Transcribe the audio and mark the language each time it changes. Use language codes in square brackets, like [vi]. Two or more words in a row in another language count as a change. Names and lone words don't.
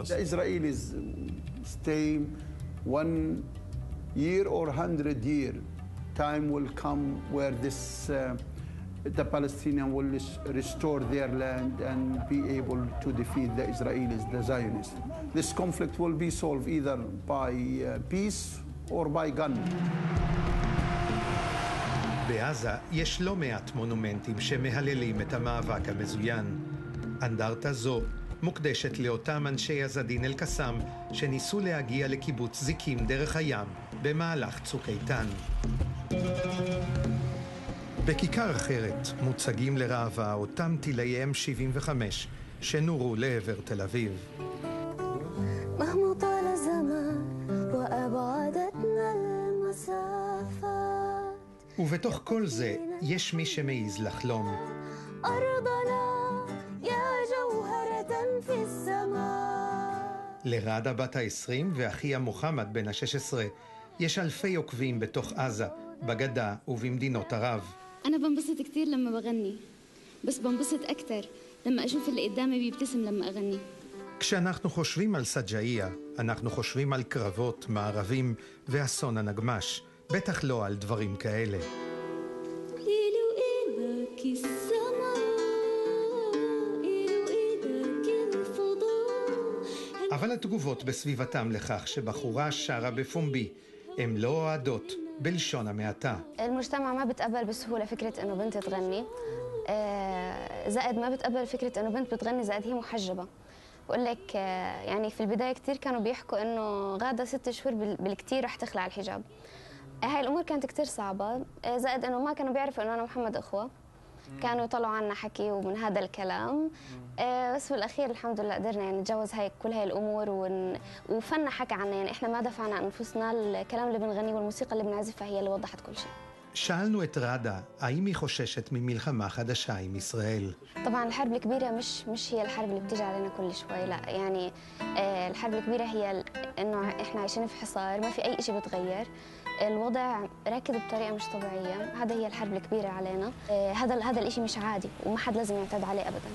[en] The Israelis stay 1 year or 100 years. Time will come where the Palestinians will restore their land and be able to defeat the Israelis, the Zionists. This conflict will be solved either by peace or by gun. [he] בעזה יש לא מעט מונומנטים שמהללים את המאבק המזוין. אנדרטה זו מוקדשת לאותם אנשי עזדין אל-קסאם שניסו להגיע לקיבוץ זיקים דרך הים במהלך צוק איתן. בכיכר אחרת מוצגים לראווה אותם טילי M75 שנורו לעבר תל אביב. [ar] مهما طال الزمان وأبعدتنا المسافات. [he] ובתוך כל זה יש מי שמעיז לחלום. [ar] أرضنا يا جوهرة في السماء. [he] לראדה בת ה-20 ואחיה מוחמד בן ה-16 יש אלפי עוקבים בתוך עזה, בגדה ובמדינות ערב. [ar] أنا بنبسط كتير لما بغني بس بنبسط أكتر لما أشوف اللي قدامي بيبتسم لما أغني. [he] כשאנחנו חושבים על סג'איה, אנחנו חושבים על קרבות, מערבים ואסון הנגמש, בטח לא על דברים כאלה. אבל התגובות בסביבתם לכך שבחורה שרה בפומבי הם לא אוהדות בלשון המעטה. [ar] المجتمع ما بتقبل بسهولة فكرة إنه بنت تغني، زائد ما بتقبل فكرة إنه بنت بتغني زائد هي محجبة. بقول لك يعني في البداية كتير كانوا بيحكوا إنه غادة 6 شهور بالكتير رح تخلع الحجاب. هاي الامور كانت كتير صعبه، زائد انه ما كانوا بيعرفوا انه انا ومحمد اخوه، كانوا يطلعوا عنا حكي ومن هذا الكلام. بس بالاخير الحمد لله قدرنا يعني نتجاوز كل هاي الامور وفنا حكى عنا، يعني احنا ما دفعنا عن انفسنا، الكلام اللي بنغنيه والموسيقى اللي بنعزفها هي اللي وضحت كل شيء. [he] שאלנו את ראדה, האם היא חוששת ממלחמה חדשה עם ישראל? [ar] طبعا الحرب الكبيرة مش هي الحرب اللي بتيجي علينا كل شوي، لا يعني الحرب الكبيرة هي انه احنا عايشين في حصار، ما في اي شيء بتغير، الوضع راكد بطريقة مش طبيعية، هذا هي الحرب الكبيرة علينا. هذا الاشي مش عادي وما حد لازم يعتاد عليه ابدا.